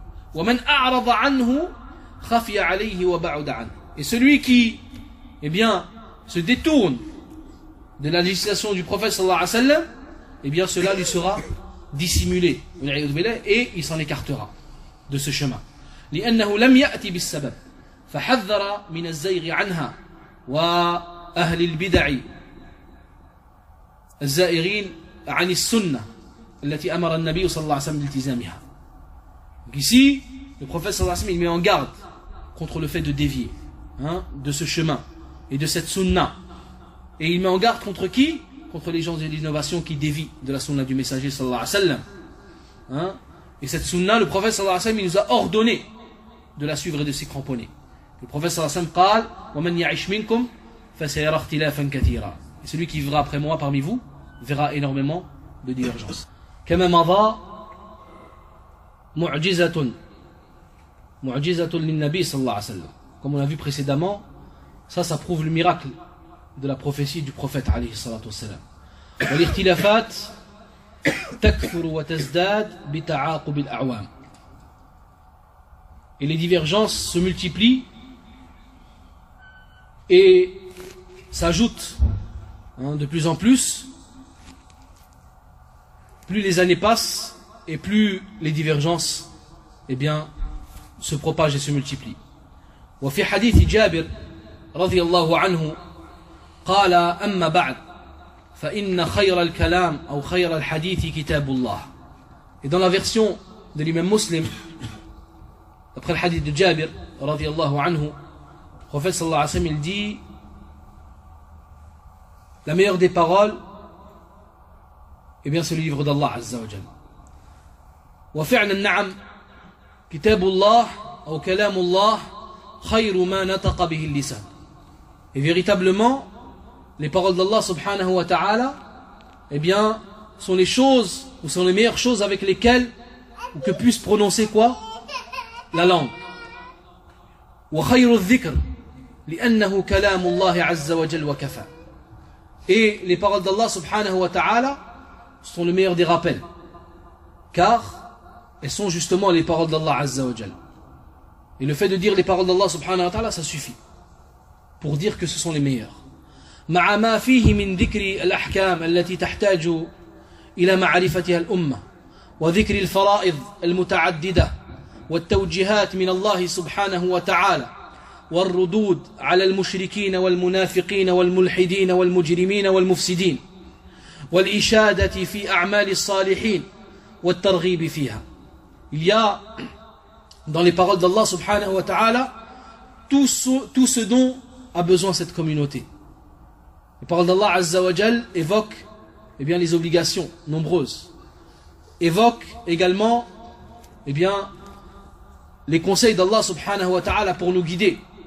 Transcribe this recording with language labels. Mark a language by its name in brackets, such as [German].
[Arabic] ومن أعرض عنه خفي عليه وبعد عنه. [French] Et celui qui se détourne de la législation du prophète sallallahu alayhi wa sallam, cela lui sera dissimulé et il s'en écartera de ce chemin. [Arabic] لأنه لم يأتي بالسبب فحذر من الزيغ عنها وأهل البدع الزائرين عن السنة التي أمر النبي صلى الله عليه وسلم بالتزامها. [French] Ici, le prophète sallallahu alayhi wa sallam, il met en garde contre le fait de dévier de ce chemin et de cette sunna. Et il met en garde contre qui? Contre les gens de l'innovation qui dévient de la sunna du messager sallallahu alayhi wa sallam. Et cette sunna, le prophète sallallahu alayhi wa sallam, il nous a ordonné de la suivre et de s'y cramponner. Le prophète [Arabic] sallallahu alayhi wa sallam قال وَمَنْ يَعِشْ مِنْكُمْ فَسَيَرَى اخْتِلَافًا كَثِيرًا. [French] Et celui qui vivra après moi parmi vous verra énormément de divergences. [Arabic] كَمَا مَضَى مُعْجِزَةٌ مُعْجِزَةٌ لِلنَّبِي صَلَّى اللَّهُ عَلَيْهِ وَسَلَّمَ. [French] Comme on a vu précédemment, ça prouve le miracle de la prophétie du prophète [Arabic] عليه الصلاة والسلام. وَالِاخْتِلَافَاتُ تَكْثُرُ وَتَزْدَادُ بِتَعَاقُبِ الْأَعْوَامِ. [French] Et les divergences se multiplient et s'ajoutent de plus en plus. Plus les années passent et plus les divergences se propagent et se multiplient. [Arabic] وفي حديث جابر رضي الله عنه قال أما بعد فإن خير الكلام أو خير الحديث كتاب الله. [French] Et dans la version de l'imam Muslim, après le hadith de Jabir [Arabic] رضي الله عنه, [French] le prophète [Arabic] صلى الله عليه وسلم [French] dit: la meilleure des paroles, c'est le livre d'Allah [Arabic] عز وجل. وفعلا نعم كتاب الله أو كلام الله خير ما نطق به اللسان. [French] Et véritablement, les paroles d'Allah subhanahu wa ta'ala sont les choses ou sont les meilleures choses avec lesquelles ou que puisse prononcer quoi? La langue. [Arabic] وخير الذكر لأنه كلام الله عز وجل وكفى. [French] Et les paroles d'Allah subhanahu wa ta'ala sont le meilleur des rappels, car elles sont justement les paroles d'Allah azza wa jal. Et le fait de dire les paroles d'Allah subhanahu wa ta'ala, ça suffit pour dire que ce sont les meilleurs. [Arabic] Ma'a ma fihi min dhikri al-ahkam allati tahtaju ila ma'rifatiha al-umma wa dhikri al-fara'id al-muta'addida wa at-tawjihat min Allah subhanahu wa ta'ala wa ar-rudud 'ala al-mushrikin wal-munafiqin wal-mulhidin wal-mujrimin wal-mufsidin. والإشادة في أعمال الصالحين والترغيب فيها. [French] Il y a dans les paroles d'Allah subhanahu wa ta'ala tout ce dont a besoin cette communauté. Les paroles d'Allah azza wa jal évoquent eh bien, les obligations nombreuses, évoquent également eh bien, les conseils d'Allah subhanahu wa ta'ala pour nous guider.